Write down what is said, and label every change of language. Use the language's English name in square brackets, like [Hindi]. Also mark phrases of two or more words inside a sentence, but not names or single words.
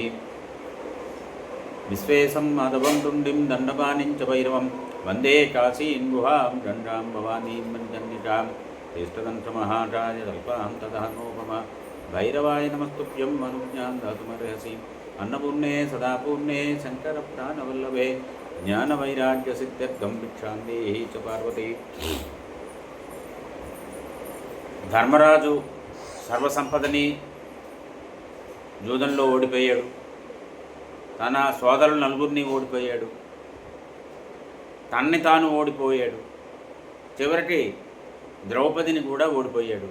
[Sanskrit] विश्वेशं माधवं तुण्डिं दण्डपाणिं च भैरवं वन्दे काशीं गुहां गङ्गां भवानीं मञ्जन्निकां। ज्येष्ठदन्तमहाकाय कल्पान्तदहनोपमा भैरवाय नमस्तुभ्यं अनुज्ञां दातुमर्हसि। अन्नपूर्णे सदापूर्णे शङ्करप्राणवल्लभे ज्ञानवैराग्यसिद्ध्यर्थं भिक्षां देहि च पार्वती। [Telugu] ధర్మరాజు సర్వసంపదని జూదంలో ఓడిపోయాడు. తన సోదరులు నలుగురిని ఓడిపోయాడు. తన్ని తాను ఓడిపోయాడు. చివరికి ద్రౌపదిని కూడా ఓడిపోయాడు.